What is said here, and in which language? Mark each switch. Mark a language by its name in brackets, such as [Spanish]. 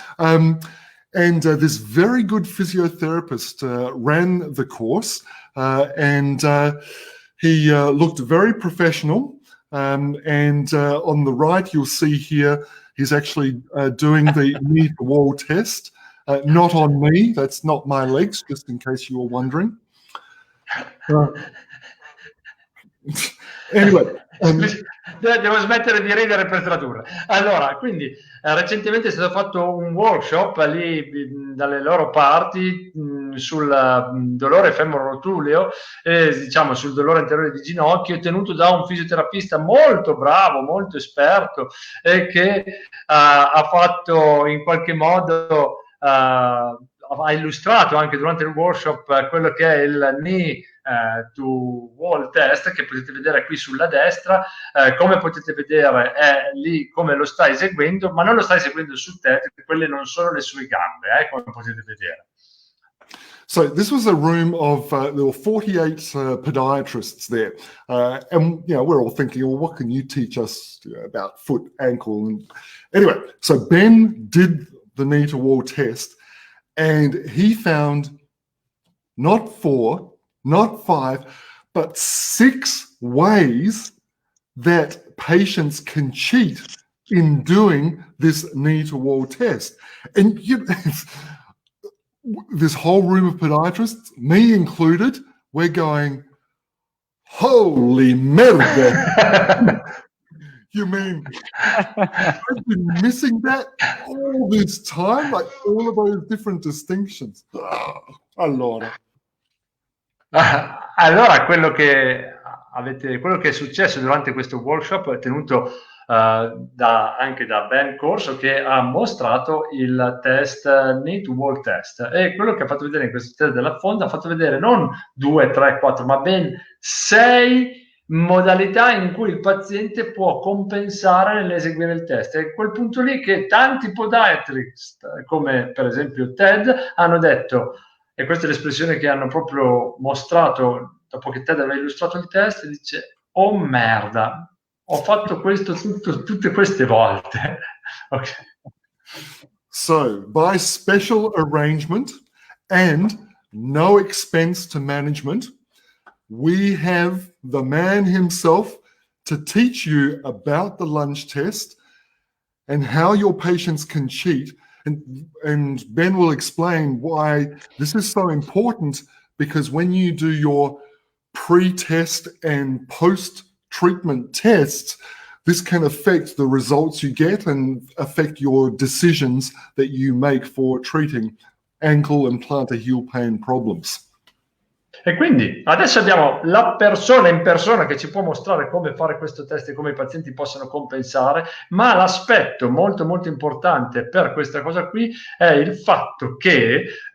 [English] And this very good physiotherapist ran the course, and he looked very professional. And on the right, you'll see here, he's actually doing the knee to wall test. Not on me, that's not my legs, just in case you were wondering. Anyway. [Italian] Devo smettere di ridere per tradurre. Allora, quindi recentemente è stato fatto un workshop lì dalle loro parti sul dolore femorotuleo, diciamo sul dolore anteriore di ginocchio, tenuto da un fisioterapista molto bravo, molto esperto, che ha fatto in qualche modo, ha illustrato anche durante il workshop quello che è il knee to wall test, che potete vedere qui sulla destra. Come potete vedere è lì come lo sta eseguendo, ma non lo sta eseguendo su Ted, quelle non sono le sue gambe, come potete vedere. [English] So this was a room of, there were 48 podiatrists there. And, we're all thinking, well, what can you teach us about foot, ankle? And anyway, so Ben did the knee to wall test, and he found not 4, not 5, but 6 ways that patients can cheat in doing this knee to wall test. And this whole room of podiatrists, me included, we're going, holy [Italian] merda. [English] You mean I've been missing that all this time? Like all of those different distinctions. [Italian] Allora. Allora, quello che è successo durante questo workshop è tenuto anche da Ben Corso, che ha mostrato il test knee to wall test, e quello che ha fatto vedere in questo test della Fonda ha fatto vedere non 2, 3, 4 ma ben 6 modalità in cui il paziente può compensare nell'eseguire il test. È quel punto lì che tanti podiatrist, come per esempio Ted, hanno detto, e questa è l'espressione che hanno proprio mostrato dopo che Ted aveva illustrato il test, dice: oh merda, ho fatto questo tutte queste volte. [English] Okay. So, by special arrangement and no expense to management, we have the man himself to teach you about the lunge test and how your patients can cheat. And Ben will explain why this is so important, because when you do your pre-test and post-treatment tests, this can affect the results you get and affect your decisions that you make for treating ankle and plantar heel pain problems. [Italian] E quindi adesso abbiamo la persona in persona che ci può mostrare come fare questo test e come i pazienti possono compensare, ma l'aspetto molto molto importante per questa cosa qui è il fatto che